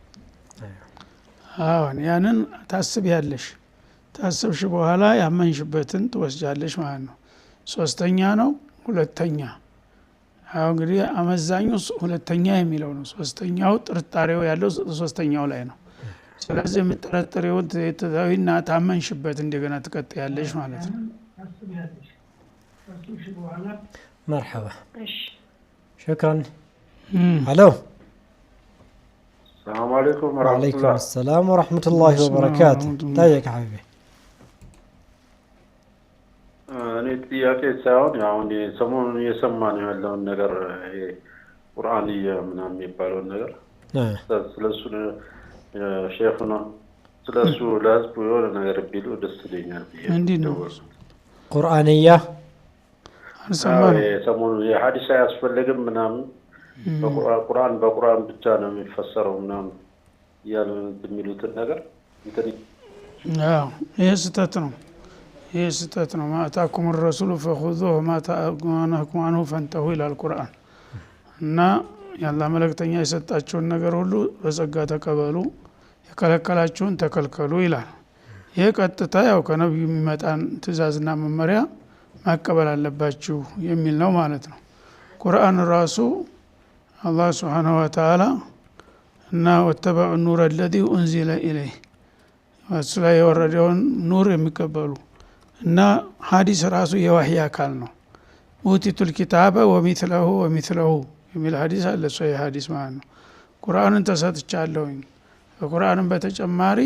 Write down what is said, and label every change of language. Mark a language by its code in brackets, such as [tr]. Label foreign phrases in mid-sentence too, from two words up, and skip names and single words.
[am] አሁን ያንን ታስቢያለሽ። ታስብሽ በኋላ ያመንሽበትን ትወስጃለሽ ማለት ነው። ሶስተኛ ነው ሁለተኛ። አሁን እንግዲህ አመዛኙ ሁለተኛ የሚለው ነው። ሶስተኛው ጥርጣሬው ያለው ሶስተኛው ላይ ነው። ስለዚህ የምትጠረጥሪውን ትተዊና ታመንሽበት እንደገና ትቀጥያለሽ ማለት ነው። [ar] مرحبا شكرا. الو السلام عليكم ورحمة الله. وعليكم السلام ورحمة الله وبركاته. طيب يا حبيبي [am] እኔ ጥያቄ ሳይሆን አሁን ሰሞኑን እየሰማን ያለውን ነገር ይሄ ቁርአንያ ምናምን የሚባለውን ነገር ስለሱ ሼፍ ነው ስለሱ ለህዝቡ የሆነ ነገር ቢሉ ደስ ይለኛል ብዬ ነው። ቁርአንያ ሰሞኑን የሐዲስ አያስፈልግም ምናምን በቁርአን ብቻ ነው የሚፈሰረው ምናምን ያሉ የሚሉትን ነገር ይሄ ስህተት ነው። [ar] ما آتاكم الرسول فخذوه ما نهاكم عنه فانتهوا الى القرآن [am] እና ያላ መልእክተኛ የሰጣችሁን ነገር ሁሉ በጸጋ ተቀበሉ፣ የከለከላችሁን ተከልከሉ ይላል። ይሄ ቀጥታ ያው ከነብዩ የሚመጣን ትእዛዝና መመሪያ ማቀበል አለባችሁ የሚል ነው ማለት ነው። ቁርአን ራሱ አላህ [ar] سبحانه وتعالى [am] እና [ar] واتبعوا النور الذي انزل اليه [am] እሱ ላይ የወረደውን ኑር የሚቀበሉ እና ሐዲስ ራሱ የወህይ አካል ነው። [ar] أوتيت الكتاب ومثله [am] የሚል ሐዲስ አለ። ሶይ ሐዲስ ማለት ነው። ቁርአንን ተሰጥቻለሁኝ ከቁርአንም በተጨማሪ